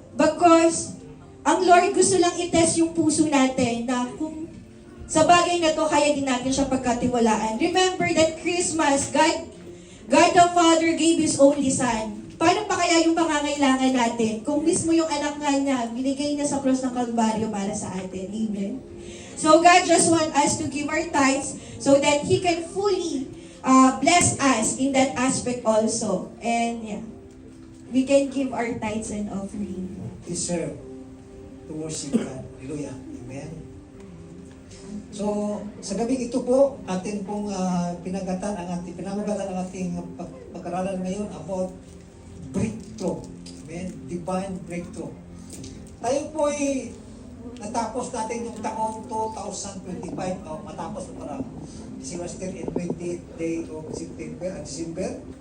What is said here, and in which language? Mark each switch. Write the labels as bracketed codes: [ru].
[en] Because [tl] ang Lord gusto lang i-test yung puso natin na kung sa bagay na to, kaya din natin siya pagkatiwalaan. [en] Remember that Christmas, God the Father gave His only Son. [tl] Paano pa kaya yung pangangailangan natin kung mismo yung anak nga niya, binigay niya sa cross ng Kalbaryo para sa atin. Amen? [en] So God just want us to give our tithes so that He can fully bless us in that aspect also. And yeah, we can give our tithes and offering. Deserve to worship God. Hallelujah. Amen. [tl] So, sa gabing ito po, atin pong pinamagatan ang ating pag-aralan ngayon [en] about breakthrough. Amen. Divine breakthrough. [tl] Tayo po ay natapos natin yung taong 2025 matapos na para si [en] was still in 28th day of December.